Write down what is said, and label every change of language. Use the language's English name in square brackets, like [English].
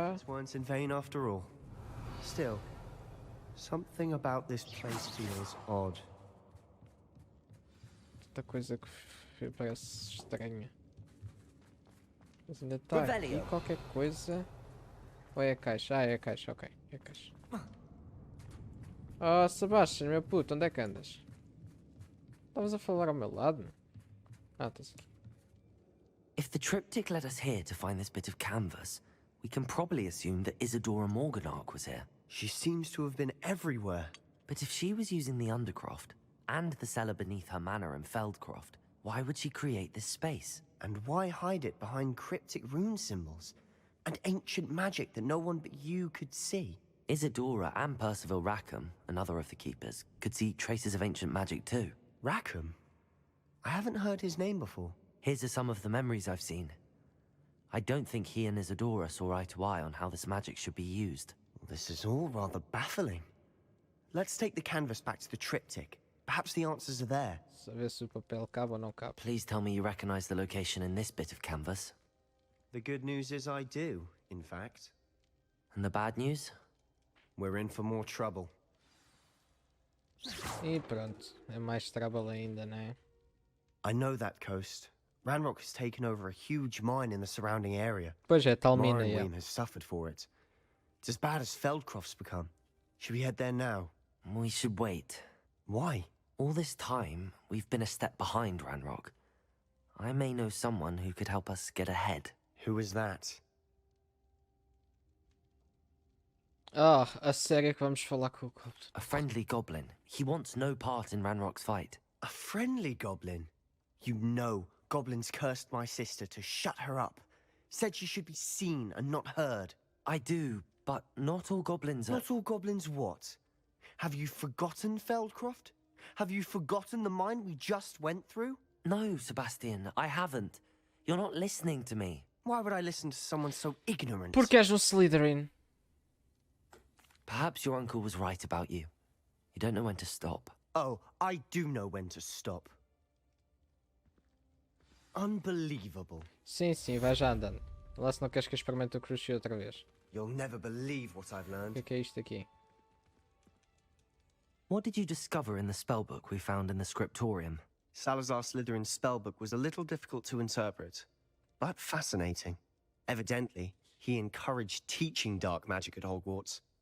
[English] efforts weren't in vain after all. Still, something about this place feels odd. [Portuguese] Tanta coisa que parece estranha. Mas ainda está aqui [English] Revelio. [Portuguese] qualquer coisa. Ou é a caixa? Ah, é a caixa, ok. É a caixa. Oh, Sebastian, meu puto, onde é que andas? Estavas a falar ao meu lado? Ah, estás aqui. [English] If the triptych led us here to find this bit of canvas, we can probably assume that Isadora Morganark was here. She seems to have been everywhere. But if she was using the Undercroft, and the cellar beneath her manor in Feldcroft, why would she create this space? And why hide it behind cryptic rune symbols? And ancient magic that no one but you could see? Isadora and Percival Rackham, another of the keepers, could see traces of ancient magic too. Rackham? I haven't heard his name before. His are some of the memories I've seen. I don't think he and Isadora saw eye to eye on how this magic should be used. This is all rather baffling. Let's take the canvas back to the triptych. Perhaps the answers are there. [Portuguese] Saber se o papel cabe ou não cabe. [English] Please tell me you recognize the location in this bit of canvas. The good news is I do, in fact. And the bad news? We're in for more trouble. [Portuguese] E pronto, é mais trouble ainda, né? [English] I know that coast. Ranrock has taken over a huge mine in the surrounding area. [Portuguese] Pois é, tal mina, [English] Mornweem has suffered for it. It's as bad as Feldcroft's become. Should we head there now? We should wait. Why? All this time, we've been a step behind Ranrock. I may know someone who could help us get ahead. Who is that? [Portuguese] Ah, a sério que vamos falar com o Goblin? [English] A friendly goblin. He wants no part in Ranrock's fight. A friendly goblin? You know, goblins cursed my sister to shut her up. Said she should be seen and not heard. I do, but not all goblins are... Not all goblins what? Have you forgotten Feldcroft? Have you forgotten the mine we just went through? No, Sebastian, I haven't. You're not listening to me. Why would I listen to someone so ignorant? [Portuguese] Porque és um Slytherin. [English] Perhaps your uncle was right about you. You don't know when to stop. Oh, I do know when to stop. Unbelievable. [Portuguese] Sim, sim, vai já andando. Lá se não queres que eu experimente o Crucio outra vez. [English] You'll never believe what I've [Portuguese] O [English] learned. [Portuguese] que é isto aqui? [English] What did you discover in the spellbook we found in the scriptorium? Salazar Slytherin's spellbook was a little difficult to interpret, but fascinating. Evidently, he encouraged teaching dark magic at Hogwarts.